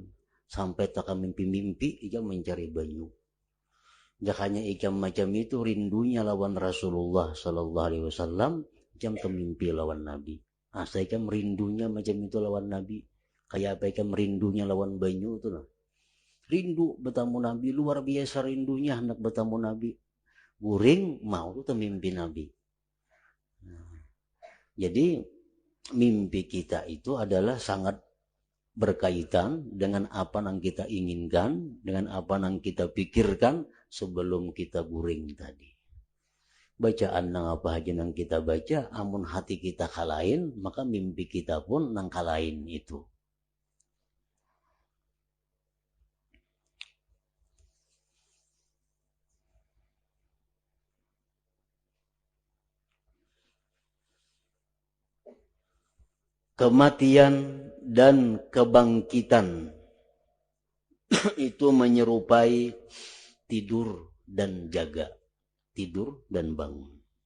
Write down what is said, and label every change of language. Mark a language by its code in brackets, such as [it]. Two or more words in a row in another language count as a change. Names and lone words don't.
[bjn] Sampai tak mimpi-mimpi ikam mencari banyu. Jakanya ikam macam itu rindunya lawan Rasulullah [ar] صلى الله عليه وسلم, [bjn] ikam temimpi lawan Nabi. Asa ikam rindunya macam itu lawan Nabi. Kayak apa ikam rindunya lawan banyu itu lah. [id] Rindu bertemu Nabi, luar biasa rindunya hendak bertemu Nabi. [bjn] Guring mau tuh temimpi Nabi. [id] Jadi mimpi kita itu adalah sangat berkaitan dengan apa yang kita inginkan, dengan apa yang kita pikirkan sebelum kita guring tadi. [bjn] Bacaan nang apa aja nang kita baca, amun hati kita kalain, maka mimpi kita pun nang kalain itu. [id] Kematian dan kebangkitan itu menyerupai tidur dan jaga, tidur dan bangun.